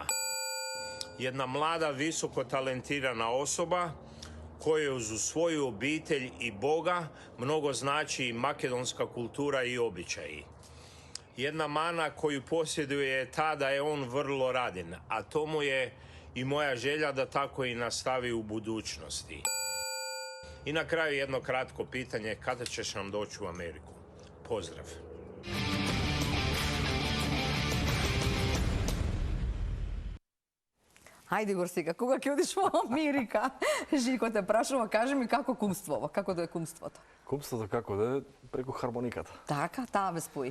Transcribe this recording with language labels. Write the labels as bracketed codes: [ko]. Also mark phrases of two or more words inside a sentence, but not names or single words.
[hr] Jedna mlada, visoko talentirana osoba kojoj uz svoju obitelj i Boga mnogo znači i makedonska kultura i običaji. Jedna mana koju posjeduje je ta da je on vrlo radin, a to mu je i moja želja da tako i nastavi u budućnosti. I na kraju jedno kratko pitanje, kada ćeš nam doći u Ameriku? Pozdrav. [mk] Хајде Игор сега, кога ќе одиш во Америка? Жико те прашува, кажи ми како кумствува, како да е кумството? Кумството како да е преку хармониката. Така, таа ве спои.